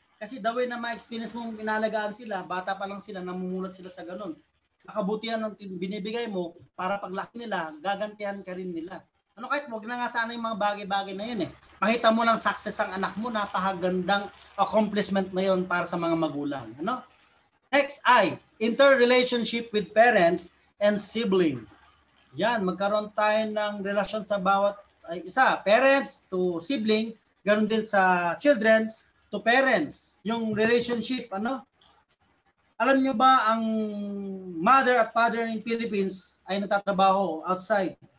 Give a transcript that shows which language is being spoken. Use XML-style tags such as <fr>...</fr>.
<tl>Kasi the way na ma-experience mong inalagaan sila, bata pa lang sila, namumulat sila sa ganun. Nakabutihan ng binibigay mo para paglaki nila, gagantihan ka rin nila. Kahit wag na nga sana yung mga bagay-bagay na yun eh. Makita mo lang success ang anak mo, napakagandang accomplishment na yun para sa mga magulang.</tl> <en>Next, interrelationship with parents and sibling.</en> <tl>Yan, magkaroon tayo ng relasyon sa bawat isa. Parents to sibling, ganoon din sa children to parents. Yung relationship, alam nyo ba ang mother at father in Philippines ay nagtatrabaho outside?</tl>